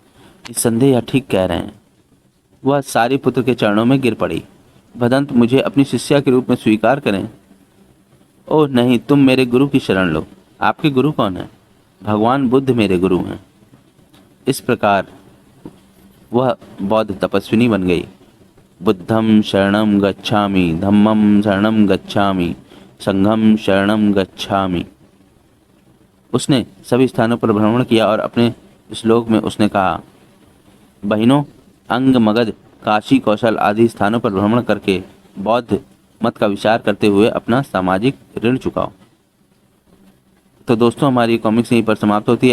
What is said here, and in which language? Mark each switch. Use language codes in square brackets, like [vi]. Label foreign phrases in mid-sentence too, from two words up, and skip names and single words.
[hi] निस्संदेह यह ठीक कह रहे हैं। वह सारीपुत्र के चरणों में गिर पड़ी। भदंत, मुझे अपनी शिष्या के रूप में स्वीकार करें। ओह नहीं, तुम मेरे गुरु की शरण लो। आपके गुरु कौन है? भगवान बुद्ध मेरे गुरु हैं। इस प्रकार वह बौद्ध तपस्विनी बन गई। [pi] बुद्धं शरणं गच्छामि, धम्मं शरणं गच्छामि, संघं शरणं गच्छामि। [hi] उसने सभी स्थानों पर भ्रमण किया और अपने श्लोक में उसने कहा, बहनों, अंग मगध, काशी, कौशल आदि स्थानों पर भ्रमण करके बौद्ध मत का विचार करते हुए अपना सामाजिक ऋण चुकाओ। तो दोस्तों, हमारी कॉमिक्स यहीं पर समाप्त होती है।